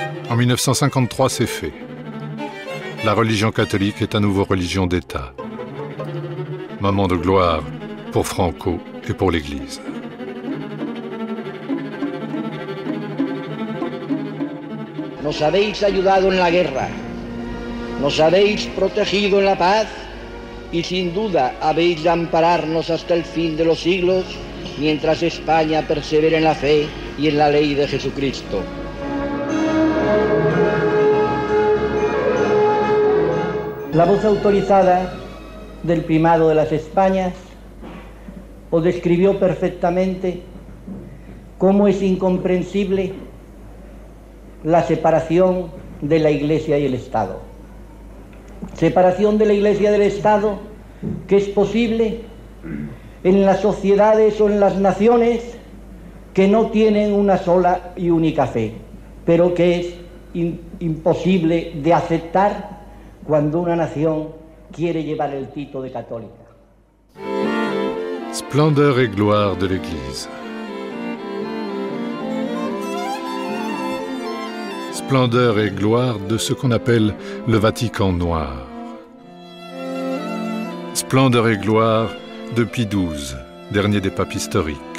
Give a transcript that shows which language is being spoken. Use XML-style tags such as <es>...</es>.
<fr>En 1953, c'est fait. La religion catholique est à nouveau religion d'État. Moment de gloire pour Franco et pour l'Église.</fr> <es>Nos habéis ayudado en la guerra, nos habéis protegido en la paz y sin duda habéis de ampararnos hasta el fin de los siglos mientras España persevere en la fe y en la ley de Jesucristo. La voz autorizada del primado de las Españas os describió perfectamente cómo es incomprensible la separación de la Iglesia y el Estado. Separación de la Iglesia y del Estado que es posible en las sociedades o en las naciones que no tienen una sola y única fe, pero que es imposible de aceptar cuando una nación quiere llevar el título de católica.</es> <fr>Splendeur et gloire de l'Église. Splendeur et gloire de ce qu'on appelle le Vatican noir. Splendeur et gloire de Pie XII, dernier des papes historiques.</fr>